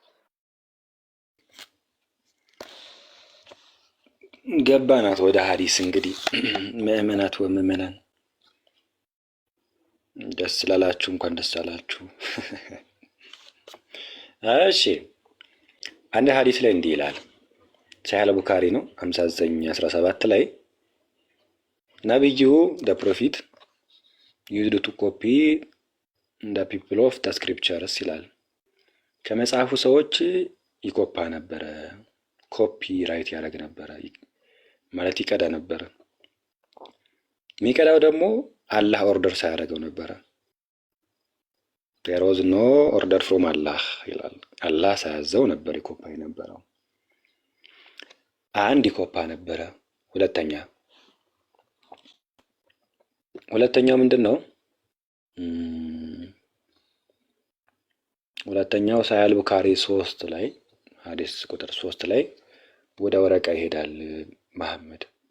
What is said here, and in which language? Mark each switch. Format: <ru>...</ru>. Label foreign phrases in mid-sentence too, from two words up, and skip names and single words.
<am>ገባናት ወደ ሐዲስ። እንግዲህ ምእመናት ወምእመናን ደስ ላላችሁ እንኳን ደስ አላችሁ። እሺ አንድ ሐዲስ ላይ እንዲህ ይላል፣ ሰሒህ ቡኻሪ ነው 59:17 ላይ ነብዩ</am> <en>the prophet used to copy the people of the scriptures</en> <am>ይላል። ከመጽሐፉ ሰዎች ይኮፓ ነበረ፣</am> <en>copy right</en> <am>ያደርግ ነበረ ማለት ይቀዳ ነበረ። የሚቀዳው ደግሞ አላህ ኦርደር ሳያደርገው ነበረ።</am> <en>there was no order from Allah</en> <am>ይላል። አላህ ሳያዘው ነበር ይኮፓ የነበረው። አንድ ኢኮፓ ነበረ። ሁለተኛው ምንድን ነው? ሁለተኛው ሳሂህ ቡኻሪ 3 ላይ ሐዲስ ቁጥር 3 ላይ ወደ ወረቃ ይሄዳል መሐመድ</am>